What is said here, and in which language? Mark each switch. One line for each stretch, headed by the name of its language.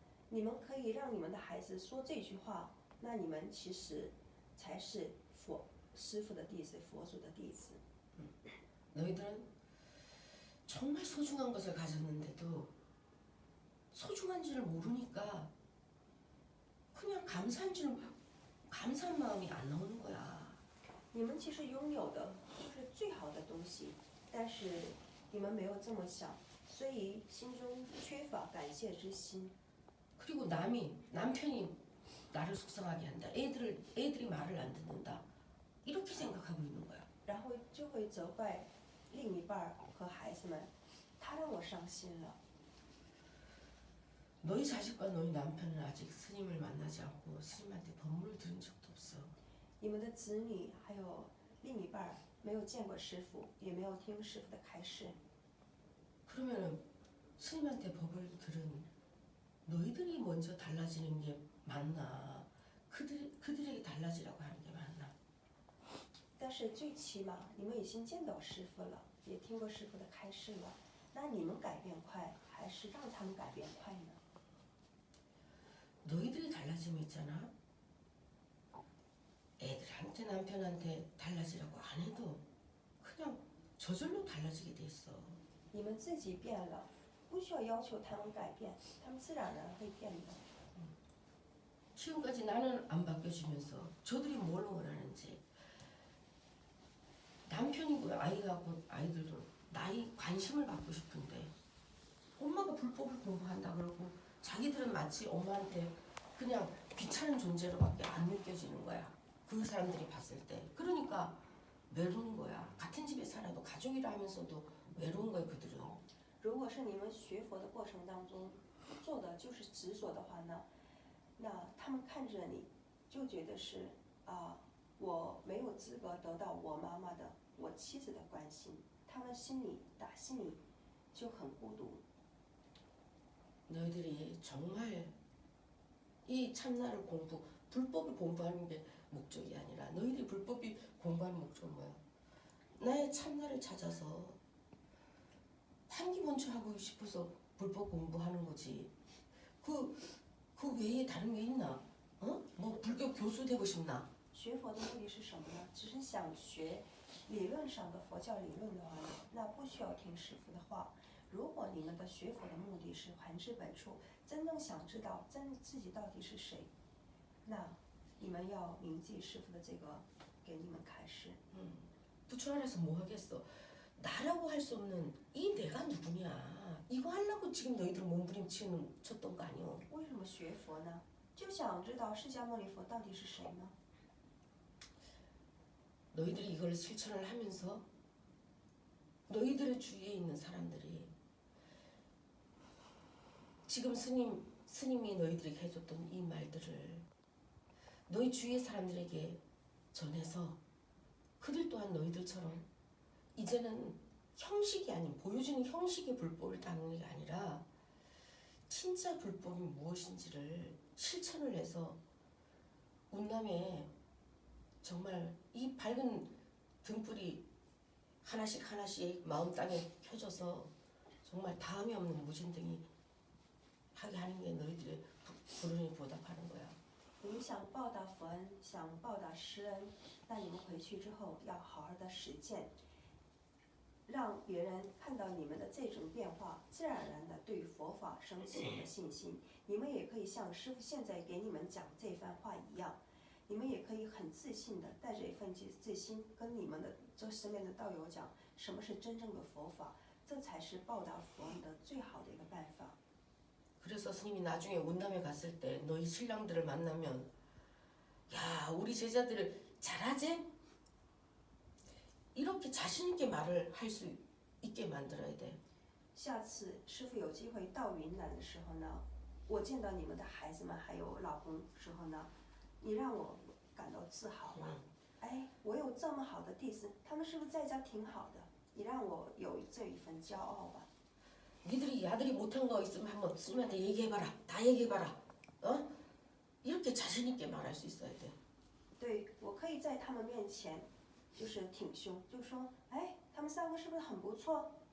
Chinese: 你们可以让你们的孩子说这句话，那你们其实才是师父的弟子，佛祖的弟子。
Korean: 너희들은 정말 소중한 것을 가졌는데도 소중한 줄을 모르니까 그냥 감사한 마음이 안 나오는 거야.
Chinese: 你们其实拥有的就是最好的东西，但是你们没有这么想，所以心中缺乏感谢之心。
Korean: 그리고 남편이 나를 속상하게 한다. 애들이 말을 안 듣는다. 이렇게 생각하고 있는 거야.
Chinese: 然后就会责怪另一半和孩子们，他让我伤心了。
Korean: 너희 자식과 너희 남편은 아직 스님을 만나지 않고 스님한테 법문을 들은 적도 없어.
Chinese: 你们的子女还有另一半没有见过师傅，也没有听师傅的开示。
Korean: 그러면은 스님한테 법을 들은 너희들이 먼저 달라지는 게 맞나? 그들에게 달라지라고 하는 게 맞나?
Chinese: 但是最起码你们已经见到师傅了，也听过师傅的开示了，那你们改变快，还是让他们改变快呢？
Korean: 너희들이 달라지면 있잖아. 애들한테 남편한테 달라지라고 안 해도 그냥 저절로 달라지게 돼 있어.
Chinese: 你们自己变了，不需要要求他们改变，他们自然而然会变的。
Korean: 지금까지 나는 안 바뀌어지면서 저들이 뭘 원하는지 남편이고 아이들도 나의 관심을 받고 싶은데 엄마가 불법을 공부한다 그러고 자기들은 마치 엄마한테 그냥 귀찮은 존재로밖에 안 느껴지는 거야. 그 사람들이 봤을 때. 그러니까 외로운 거야. 같은 집에 살아도 가족이라 하면서도 외로운 거야 그들은.
Chinese: 如果是你们学佛的过程当中做的就是执着的话呢，那他们看着你就觉得是我没有资格得到我妈妈的、我妻子的关心，他们心里就很孤独。
Korean: 너희들이 정말 이 참나를 불법을 공부하는 게 목적이 아니라 너희들이 불법이 공부하는 목적은 뭐야? 나의 참나를 찾아서 판기본초하고 싶어서 불법 공부하는 거지. 그 외에 다른 게 있나? 어? 뭐 불교 교수 되고 싶나?
Chinese: 学佛的目的是什么呢？只是想学理论上的佛教理论的话呢，那不需要听师傅的话。如果你们的学佛的目的是还至本处，真正想知道自己到底是谁，那你们要铭记师傅的这个给你们开示。
Korean: 부처 안에서 뭐 하겠어? 나라고 할 수 없는 이 내가 누구냐? 이거 하려고 지금 너희들 몸부림쳤던 거 아니오?
Chinese: 为什么学佛呢？就想知道释迦牟尼佛到底是谁呢？
Korean: 너희들이 이걸 실천을 하면서 너희들의 주위에 있는 사람들이 지금 스님이 너희들에게 해줬던 이 말들을 너희 주위의 사람들에게 전해서 그들 또한 너희들처럼 이제는 형식이 아닌 보여주는 형식의 불법을 따르는 게 아니라 진짜 불법이 무엇인지를 실천을 해서 운남에 정말 이 밝은 등불이 하나씩 마음 땅에 켜져서 정말 다음이 없는 무진등이 하게 하는 게 너희들의 불운에 보답하는 거야.
Chinese: 你们想报答佛恩，想报答师恩，那你们回去之后要好好的实践，让别人看到你们的这种变化，自然而然的对佛法升起了信心。你们也可以像师父现在给你们讲这番话一样，你们也可以很自信的带着一份自信，跟你们的这身边的道友讲什么是真正的佛法，这才是报答佛恩的最好的一个办法。
Korean: 그래서 스님이 나중에 운담에 갔을 때 너희 신랑들을 만나면 야 우리 제자들을 잘하지? 이렇게 자신 있게 말을 할 수 있게 만들어야 돼.
Chinese: 下次师父有机会到云南的时候呢，我见到你们的孩子们还有老公时候呢，你让我感到自豪吧。哎，我有这么好的弟子，他们是不是在家挺好的？你让我有这一份骄傲吧。
Korean: 니들이 야들이 못한 거 있으면 한번 스님한테 얘기해봐라. 다 얘기해봐라. 어? 이렇게 자신 있게 말할 수 있어야 돼.
Chinese: 对，我可以在他们面前就是挺胸，就说，哎，他们三个是不是很不错？